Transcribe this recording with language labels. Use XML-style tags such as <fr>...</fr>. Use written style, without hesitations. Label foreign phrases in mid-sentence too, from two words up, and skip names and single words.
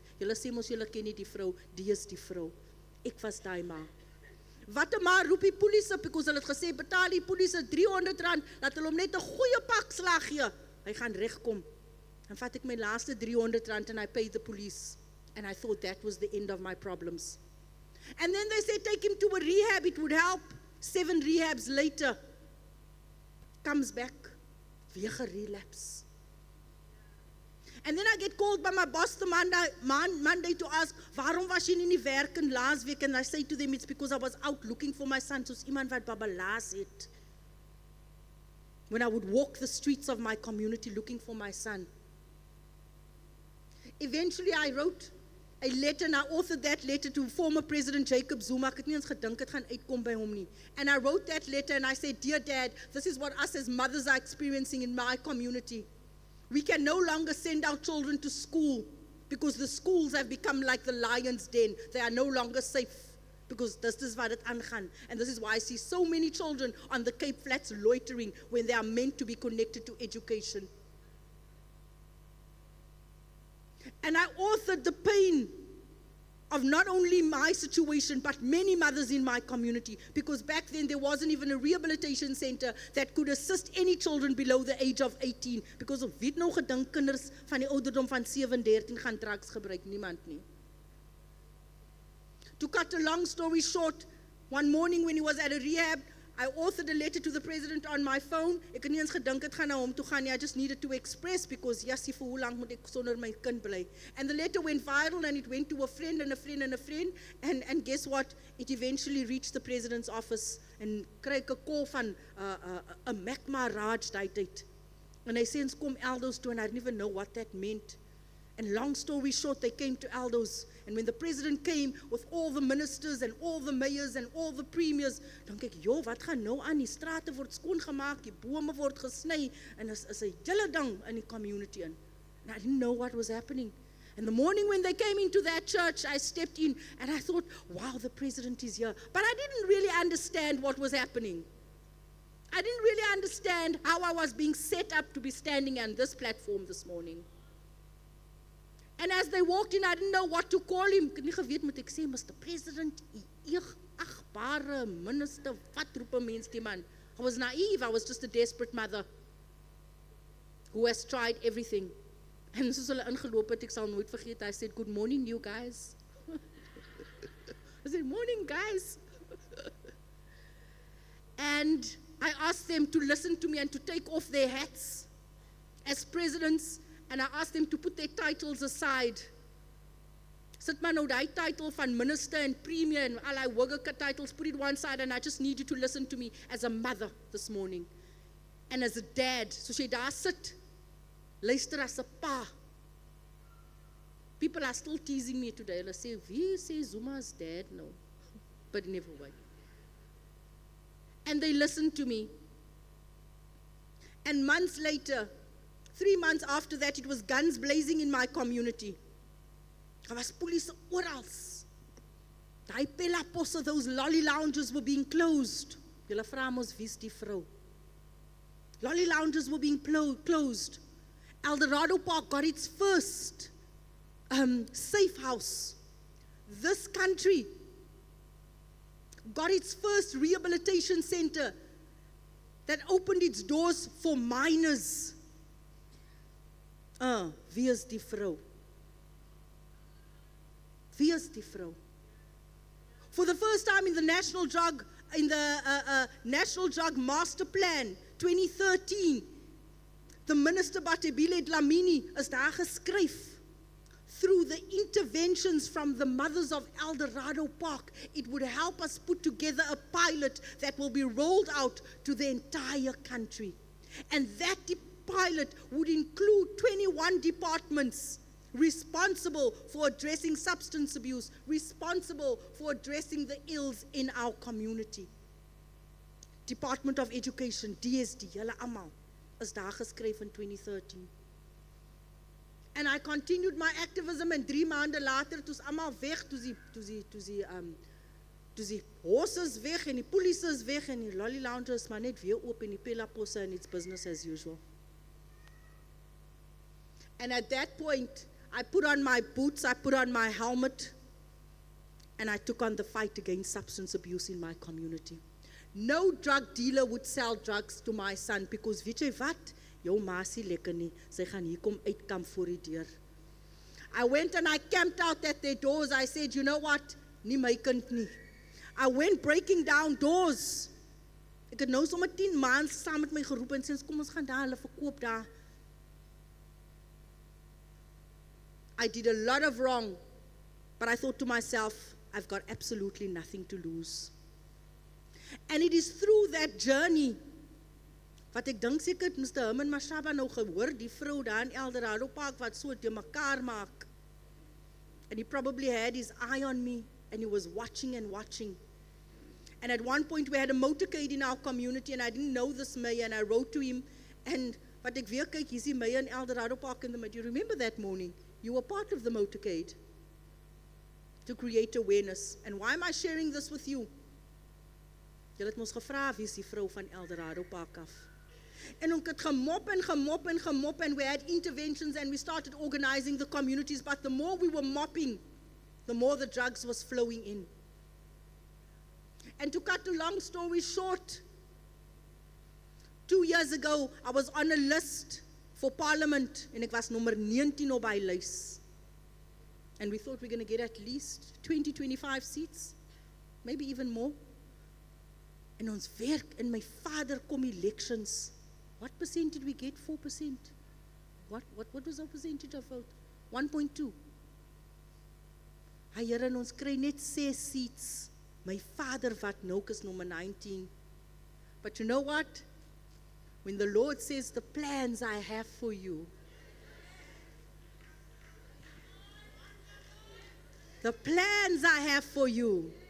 <af>Julle sê mos julle ken nie die vrou, die is die vrou. Ek was die ma. Wat 'n ma roep die polisie, because hulle het gesê, betaal die polisie R300, laat hulle hom net 'n goeie pak slag gee. Hy gaan regkom. Dan vat ek my laaste R300</af> <en>and I paid the police. And I thought that was the end of my problems. And then they said, take him to a rehab, it would help. 7 rehabs later, comes back, weer relapse. And then I get called by my boss the Monday to ask,</en> <af>waarom was jy nie in die werk in</af> <en>last week? And I say to them, it's because I was out looking for my son,</en> <af>soos iemand wat babalaas het.</af> <en>When I would walk the streets of my community looking for my son. Eventually I wrote a letter, and I authored that letter to former President Jacob Zuma.</en> <af>Ek het nie eens gedink het gaan uitkom by hom nie.</af> <en>And I wrote that letter and I said, dear Dad, this is what us as mothers are experiencing in my community. We can no longer send our children to school because the schools have become like the lion's den. They are no longer safe because this is</en> <af>wat het aangaan.</af> <en>And this is why I see so many children on the Cape Flats loitering when they are meant to be connected to education. And I authored the pain of not only my situation, but many mothers in my community. Because back then there wasn't even a rehabilitation center that could assist any children below the age of 18. Because of</en> <af>wie het nou gedink kinders van die ouderdom van 7, 13 gaan drugs gebruik? Niemand nie.</af> <en>To cut a long story short, one morning when he was at a rehab, I authored a letter to the president on my phone.</en> <af>Ek het nie eens gedink het gaan na hom toe gaan nie.</af> <en>I just needed to express because</en> <af>jassie vir hoe lank moet ek sonder my kind bly.</af> <en>And the letter went viral and it went to a friend and a friend and a friend. And guess what? It eventually reached the president's office and</en> <af>kry ek 'n call van 'n Magma Raj daai tyd.</af> <en>And</en> <af>hy sê ons kom Eldo's toe</af> <en>and I didn't even know what that meant. And long story short, they came to Eldo's. And when the president came with all the ministers and all the mayors and all the premiers,</en> <af>dan kyk, joh, wat gaan nou aan? Die strate word skoon gemaak, die bome word gesny, en is 'n hele ding in die community in.</af> <en>And I didn't know what was happening. And the morning when they came into that church, I stepped in and I thought, wow, the president is here. But I didn't really understand what was happening. I didn't really understand how I was being set up to be standing on this platform this morning. And as they walked in, I didn't know what to call him.</en> <af>Ek het nie geweet moet ek sê, Mr. President, agbare minister, wat roep 'n mens die man?</af> <en>I was naive, I was just a desperate mother who has tried everything.</en> <af>En soos hulle ingeloop het, ek sal nooit vergeet,</af> <en>I said, good morning, you guys. I said, morning, guys. And I asked them to listen to me and to take off their hats as presidents. And I asked them to put their titles aside.</en> <af>Sit maar nou die title van minister and premier and allerlei wogge titles,</af> <en>put it one side, and I just need you to listen to me as a mother this morning. And as a dad,</en> <af>soos jy daar sit, luister as 'n pa.</af> <en>People are still teasing me today.</en> <af>Hulle sê, wie sê Zuma's dad nou?</af> <en>But never mind. And they listened to me. And months later, 3 months after that, it was guns blazing in my community.</en> <af>Daar was police oral. Die Pelaposse,</af> <en>those lolly lounges were being closed.</en> <af>Julle vra mos wie's die vrou?</af> <en>Lolly lounges were being closed. Eldorado Park got its first safe house. This country got its first rehabilitation center that opened its doors for minors.</en> <af>Wie is die vrou? Wie is die vrou?</af> <en>For the first time in the National Drug Master Plan 2013, the Minister Batebile Dlamini</en> <af>is daar geskryf.</af> <en>Through the interventions from the mothers of Eldorado Park, it would help us put together a pilot that will be rolled out to the entire country. And that pilot would include 21 departments responsible for addressing substance abuse, responsible for addressing the ills in our community. Department of Education,</en> <af>DSD, julle almal, is daar geskryf in 2013.</af> <en>And I continued my activism, and</en> <af>3 maande later, toe's almal weg, toe's die horses weg, en die police is weg, en die lolly lounge is maar net weer oop, en die pella posse,</af> <en>and it's business as usual. And at that point, I put on my boots, I put on my helmet, and I took on the fight against substance abuse in my community. No drug dealer would sell drugs to my son, because</en> <af>weet jy wat? Jou maasie lekker nie, sy gaan hier kom uitkamp voor die deur.</af> <en>I went and I camped out at their doors. I said, you know what?</en> <af>Nie my kind nie.</af> <en>I went breaking down doors.</en> <af>Ek het nou sommer 10 maande saam met my geroep en sê, kom ons gaan daar, hulle verkoop daar.</af> <en>I did a lot of wrong, but I thought to myself, I've got absolutely nothing to lose. And it is through that journey,</en> <af>wat ek dink seker het Mr. Herman Mashaba nou gehoor, die vrou daar in Eldorado Park wat so te mekaar maak.</af> <en>And he probably had his eye on me, and he was watching and watching. And at one point we had a motorcade in our community, and I didn't know this mayor, and I wrote to him, and</en> <af>wat ek weer kyk, is die mayor in Eldorado Park</af> <en>in the mid. You remember that morning? You were part of the motorcade to create awareness. And why am I sharing this with you?</en> <af>Julle het ons gevra, wie is die vrou van Eldorado Park af? En ons het gemop en gemop en gemop,</af> <en>and we had interventions, and we started organizing the communities, but the more we were mopping, the more the drugs was flowing in. And to cut a long story short, 2 years ago, I was on a list for parliament, and</en> <af>ek was nummer 19 op by lys.</af> <en>And we thought we're going to get at least 20, 25 seats, maybe even more.</en> <af>En ons werk, en my vader kom elections.</af> <en>What percent did we get? 4%. What was our percentage of vote? 1.2.</en> <af>Hy Here, en ons kry net 6 seats. My vader wat nou is nummer 19.</af> <en>But you know what? When the Lord says, the plans I have for you, the plans I have for you.</en>